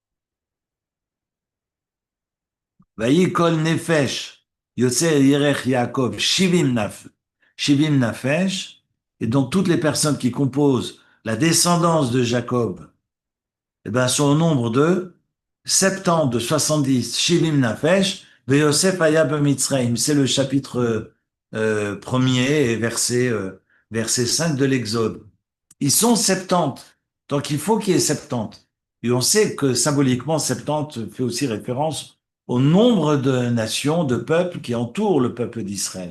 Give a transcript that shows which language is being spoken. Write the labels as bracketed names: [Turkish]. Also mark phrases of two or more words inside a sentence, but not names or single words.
[Hebrew] ויהי כל נפש יוצאי ירך יעקב שבעים נפש, [French] et donc toutes les personnes qui composent la descendance de Jacob, eh ben, sont au nombre de 70, de 70, [Hebrew] שבעים נפש יוסף היה במצרים. [French] C'est le chapitre premier et verset 5 de l'Exode. Ils sont 70, donc il faut qu'il y ait 70. Et on sait que symboliquement, 70 fait aussi référence au nombre de nations, de peuples qui entourent le peuple d'Israël.